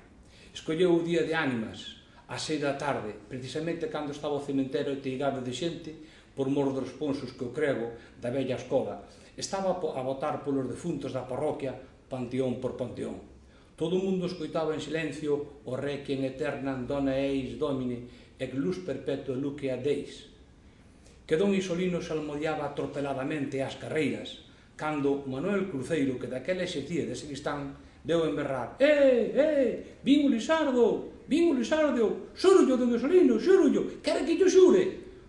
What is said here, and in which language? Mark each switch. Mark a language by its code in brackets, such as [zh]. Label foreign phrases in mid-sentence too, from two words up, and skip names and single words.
[gl] Escolleu o día de ánimas, a 6 da tarde, precisamente cando estaba o cementerio teigado de xente, por mor dos responsos que o crego da vella escola estaba a votar polos defuntos da parroquia panteón por panteón. Todo o mundo escoitaba en silencio o [la] requiem aeternam dona eis domine et lux perpetua luce adeis, [gl] que don Isolino se almodiaba atropeladamente ás carreiras, cando Manuel Cruceiro, que daquela exercía de sacristán, deu a emberrar: vin o Lisardo, xúrollo, don Isolino, xúrollo, quere que yo xure?